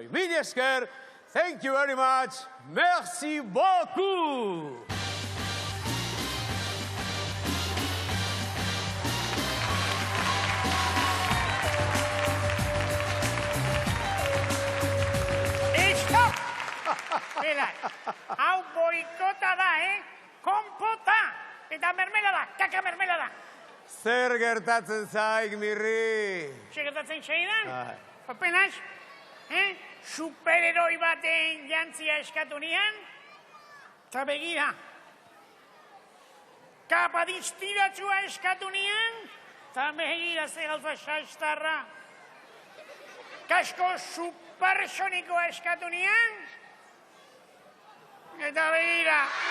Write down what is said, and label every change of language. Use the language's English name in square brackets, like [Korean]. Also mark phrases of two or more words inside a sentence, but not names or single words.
[Basque] Mil esker, [English] thank you very much, [French] merci beaucoup! [English] Stop! [Basque] Bela, hau boikota da, Kompota! Eta mermelada, kaka mermelada. Zer gertatzen zaik, mirri? Zer gertatzen zaidan? Apenas, superheroi baten jantzia eskatu nian, eta begira, kapa distiratsua eskatu nian, eta begira ze galfa sastarra, kasko supersonikoa eskatu nian, eta begira.